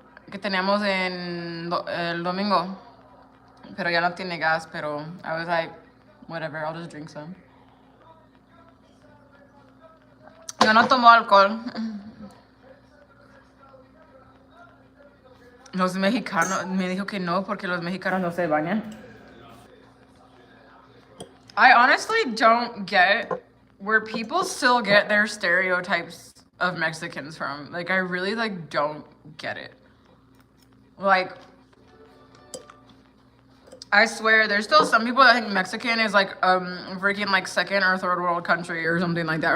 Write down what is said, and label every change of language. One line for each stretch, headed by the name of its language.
Spanish: Que teníamos el domingo. Pero ya no tiene gas, pero
English: I was like, whatever, I'll just drink some.
Spanish: Yo no tomo alcohol. Los mexicanos, me dijo que no, porque los mexicanos no se bañan.
English: I honestly don't get where people still get their stereotypes of Mexicans from. Like, I really, don't get it. Like, I swear, there's still some people that think Mexican is, freaking, second or third world country or something like that.